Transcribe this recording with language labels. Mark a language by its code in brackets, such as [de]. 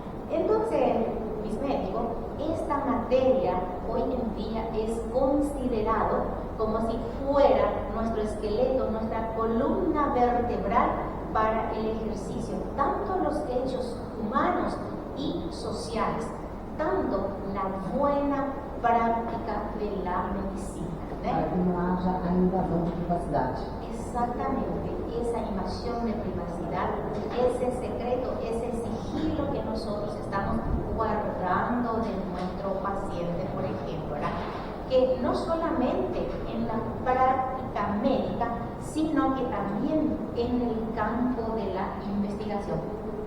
[es] Entonces, mis médicos, esta materia hoy en día es considerado como si fuera nuestro esqueleto, nuestra columna vertebral para el ejercicio, tanto los hechos humanos y sociales, tanto la buena práctica de la medicina. [pt] Para que não haja a invasão de privacidade. [es] Exactamente, esa invasión de privacidad, ese secreto, ese sigilo que nosotros estamos guardando de nuestro paciente, por ejemplo, ¿verdad? Que no solamente en la práctica médica, sino que también en el campo de la investigación.